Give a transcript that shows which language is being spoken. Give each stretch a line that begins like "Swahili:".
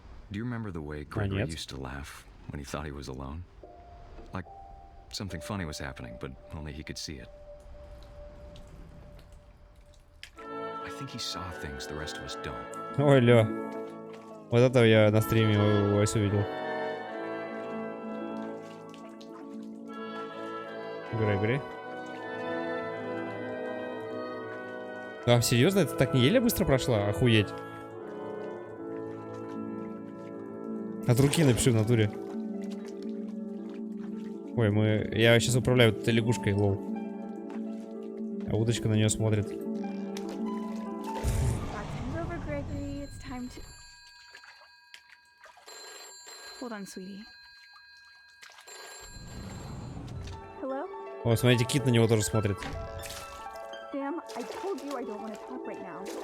English: Do you remember the way Gregory used to laugh when he thought he was alone? Like something funny was happening, but only he could see it. I think he saw things the rest of us don't.
Russian: Ой, ля. Вот это я на стриме Вайс увидел. Грегори. А, серьезно? Это так не еле быстро прошла? Охуеть. От руки напиши в натуре. Ой, я сейчас управляю этой лягушкой, лол. А удочка на нее смотрит.
English: Over, Gregory. It's time to... Hold on, sweetie. Hello?
Russian: О, смотрите, кит на него тоже смотрит.
English: Sam, I told you I don't want to talk right now.